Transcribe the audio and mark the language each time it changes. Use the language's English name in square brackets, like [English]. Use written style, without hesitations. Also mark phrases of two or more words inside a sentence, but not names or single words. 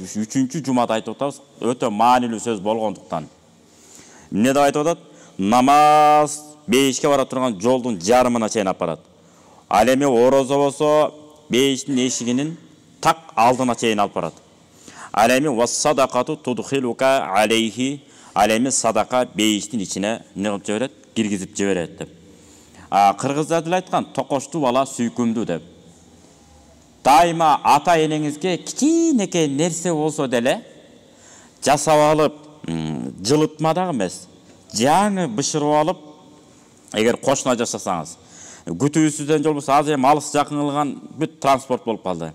[Kyrgyz] 3-чү жумада айтып атабыз. Өтө маанилүү сөз болгондуктан. Эмне деп айтып атат? Намаз бейишке бара турган жолдун жарымына чейин алып барат. Ал эми орозо болсо бейиштин эшигинин так алдына чейин алып барат. Ал эми [Arabic] والصدقة تدخلك عليه. [Kyrgyz] Ал эми садака бейиштин ичине эмне кылып жиберет? Киргизип жиберет деп. Кыргыздар деле айткан, токошту бала сүйкүмдүү деп. Дайыма ата энеңизге кичинекей нерсе болсо деле жасап алып, жылытма дагы эмес, жаңы бышырып алып, эгер кошуна жашасаңыз, күтүүсүздөн же болбосо азыр эми алыс жакын кылган бүт транспорт болуп калды.